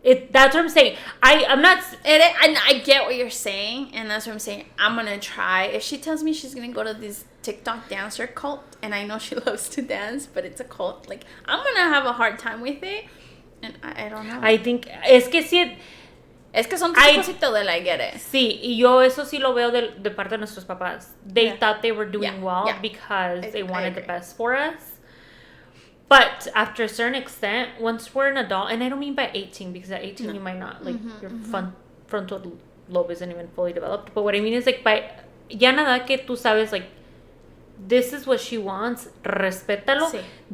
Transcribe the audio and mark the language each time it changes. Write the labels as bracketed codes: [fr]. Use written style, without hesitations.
[en] That's what I'm saying. I'm not. I get what you're saying, and that's what I'm saying. I'm gonna try. If she tells me she's gonna go to this TikTok dancer cult, and I know she loves to dance, but it's a cult, like I'm gonna have a hard time with it, and I don't know. [es] I think es que son tus hijos y todo, I get it. Sí, y yo eso sí lo veo de parte de nuestros papás. [en] They thought they were doing well because they wanted the best for us. But after a certain extent, once we're an adult, and I don't mean by 18, because at 18 you might not, like, your frontal lobe isn't even fully developed. But what I mean is, like, ya nada que tú sabes, like, this is what she wants, respétalo. Sí.